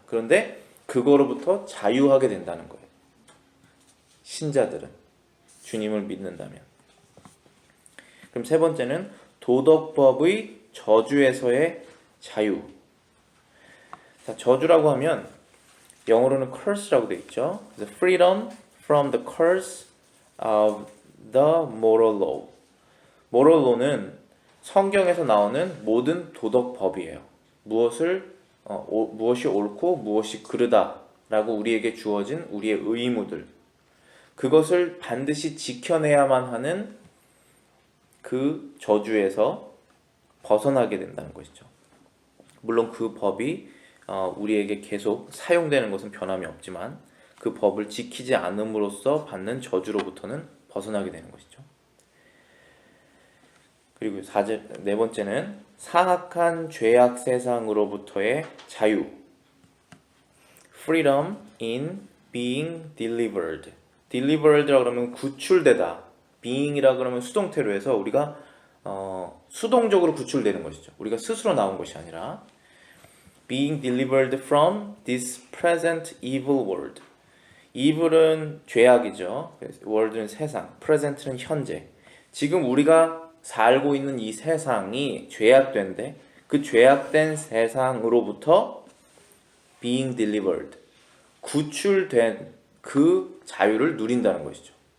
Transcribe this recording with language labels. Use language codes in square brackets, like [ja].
[ko] 그런데 그거로부터 자유하게 된다는 거예요. 신자들은 주님을 믿는다면. 그럼 세 번째는 도덕법의 저주에서의 자유. 자, 저주라고 하면 영어로는 curse라고 되어 있죠. [en] The freedom from the curse of the moral law. [ko] moral law는 성경에서 나오는 모든 도덕법이에요. 무엇이 옳고 무엇이 그르다라고 우리에게 주어진 우리의 의무들. 그것을 반드시 지켜내야만 하는 그 저주에서 벗어나게 된다는 것이죠. 물론 그 법이 우리에게 계속 사용되는 것은 변함이 없지만 그 법을 지키지 않음으로써 받는 저주로부터는 벗어나게 되는 것이죠. 그리고 네 번째는 사악한 죄악 세상으로부터의 자유. [en] Freedom in being delivered. [ko] delivered라고 그러면 구출되다. being이라 그러면 수동태로 해서 우리가 수동적으로 구출되는 것이죠. 우리가 스스로 나온 것이 아니라 [en] being delivered from this present evil world. [ko] evil은 죄악이죠. world는 세상, present는 현재. 지금 우리가 살고 있는 이 세상이 죄악된데 그 죄악된 세상으로부터 [en] being delivered, [ko] 구출된 그 자유를 누린다는 것이죠.